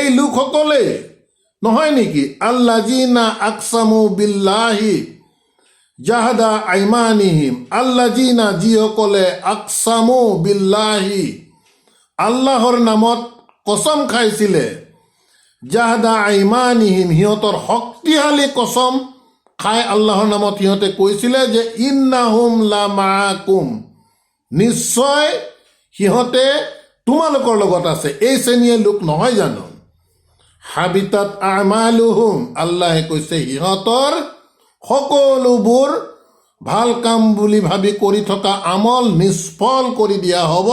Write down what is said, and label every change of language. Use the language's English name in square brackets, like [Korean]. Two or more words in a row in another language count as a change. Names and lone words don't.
[Assamese] লোকসকলে নহয় নেকি, [Arabic] الذين أقسموا بالله جهد أيمانهم الذين, যিসকলে أقسموا بالله, [Assamese] আল্লাহৰ নামত কসম খাইছিলে, [Arabic] جهد أيمانهم, [Assamese] সিহঁতৰ শক্তিশালী কসম খাই আল্লাহৰ নামত সিহঁতে কৈছিলে যে [Arabic] إنهم لمعكم, [Assamese] নিশ্চয় সিহঁতে তোমালোকৰ লগত আছে, এই শ্ৰেণীয়ে লোক নহয় জানো। [Arabic] حبطت أعمالهم, [Assamese] আল্লাহে কৈছে সিহঁতৰ সকলোবোৰ ভাল কাম বুলি ভাবি কৰি থকা আমল নিষ্ফল কৰি দিয়া হ'ব।